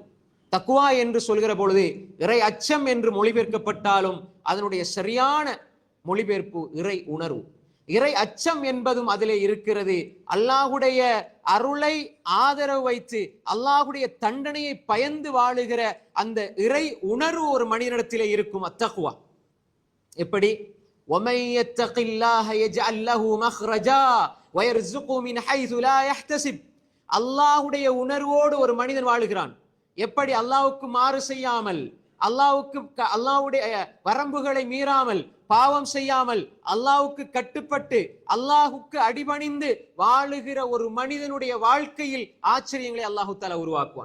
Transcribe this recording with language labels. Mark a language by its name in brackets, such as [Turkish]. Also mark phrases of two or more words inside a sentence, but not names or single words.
[Tamil] தக்வா என்று சொல்கிற பொழுது இறை அச்சம் என்று மொழிபெயர்க்கப்பட்டாலும் அதனுடைய சரியான மொழிபெயர்ப்பு இறை உணர்வு. இறை அச்சம் என்பதும் அதிலே இருக்கிறது. அல்லாஹ்வுடைய அருளை ஆதரவு வைத்து அல்லாஹ்வுடைய தண்டனையை பயந்து வாழுகிற அந்த இறை உணர்வு ஒரு மனிதனிடத்திலே இருக்கும். அத்தக்வா எப்படி? [Arabic] وَمَن يَتَّقِ اللَّهَ يَجْعَل لَّهُ مَخْرَجًا وَيَرْزُقْهُ مِنْ حَيْثُ لَا يَحْتَسِبُ. [Tamil] அல்லாஹ்வுடைய உணர்வோடு ஒரு மனிதன் வாழுகிறான். எப்படி? அல்லாஹ்வுக்கு மாறு செய்யாமல், அல்லாஹ்வுடைய வரம்புகளை மீறாமல், பாவம் செய்யாமல், அல்லாஹ்வுக்கு கட்டுப்பட்டு அல்லாஹ்வுக்கு அடிபணிந்து வாழுகிற ஒரு மனிதனுடைய வாழ்க்கையில் ஆச்சரியங்களை அல்லாஹு தஆலா உருவாக்குவான்.